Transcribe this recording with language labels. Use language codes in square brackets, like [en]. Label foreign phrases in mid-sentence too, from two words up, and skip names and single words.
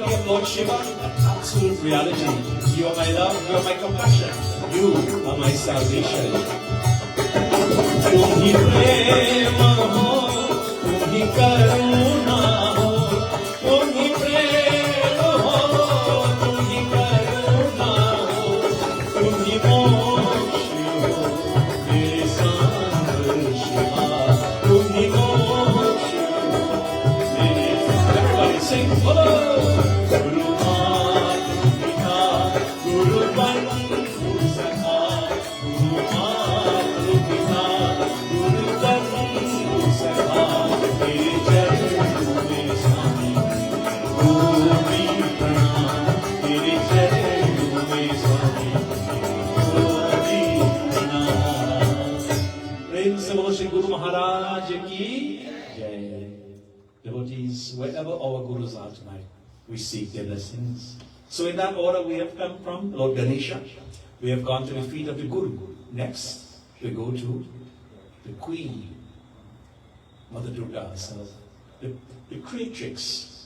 [en] Lord Shiva, absolute reality. You are my love, you are my compassion, you are my salvation. [hi] तुम ही प्रेम हो, तुम ही करुणा हो, तुम ही प्रेम हो, तुम ही करुणा हो, तुम ही मोक्ष हो, मेरे संग शिवा, तुम ही मोक्ष हो, mere. [en] Everybody sing, follow. [hi] गुरु मात पिता, गुरु बंधु सखा, गुरु मात पिता, गुरु बंधु सखा, मेरे चरण मेरे स्वामी, गुरु प्रणाम, मेरे चरण मेरे स्वामी, गुरु प्रणाम. प्रेम से बोलो श्री गुरु महाराज की जय. [en] Devotees, wherever our Gurus are tonight, we seek their blessings. So in that order we have come from Lord Ganesha. We have gone to the feet of the Guru. Next, we go to the Queen, Mother Durga herself, the creatrix.